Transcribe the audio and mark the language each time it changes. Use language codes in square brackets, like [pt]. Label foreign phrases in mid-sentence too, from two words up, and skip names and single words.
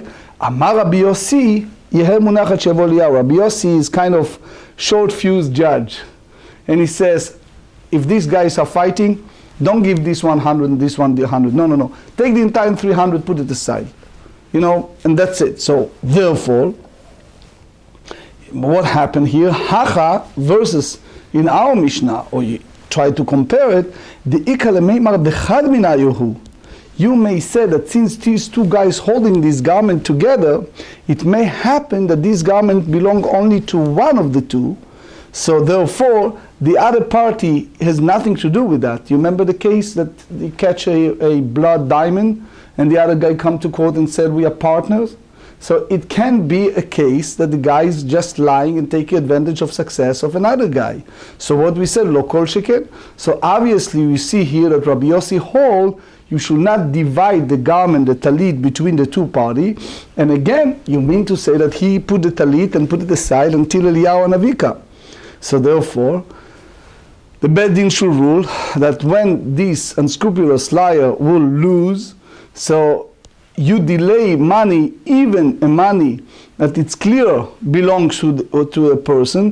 [en] Amar Rabbi Yossi, Rabbi Yossi is kind of short-fused judge, and he says, if these guys are fighting, don't give this 100 and this one the 100. No, no, no. Take the entire 300, put it aside. You know, and that's it. So, therefore, what happened here? Hacha versus in our Mishnah, or you try to compare it, the [arc] איכא למימר דחד מינייהו. [en] You may say that since these two guys holding this garment together, it may happen that this garment belong only to one of the two. So therefore, the other party has nothing to do with that. You remember the case that they catch a blood diamond and the other guy come to court and said we are partners? So it can be a case that the guy is just lying and taking advantage of success of another guy. So what we said, [he] לא כל שכן. [en] So obviously we see here that Rabbi Yossi hold you should not divide the garment, the talit, between the two parties. And again, you mean to say that he put the talit and put it aside until Eliyahu and Avika. So therefore, the [he] בית דין [en] should rule that when this unscrupulous liar will lose, so you delay money, even a money that it's clear belongs to a person.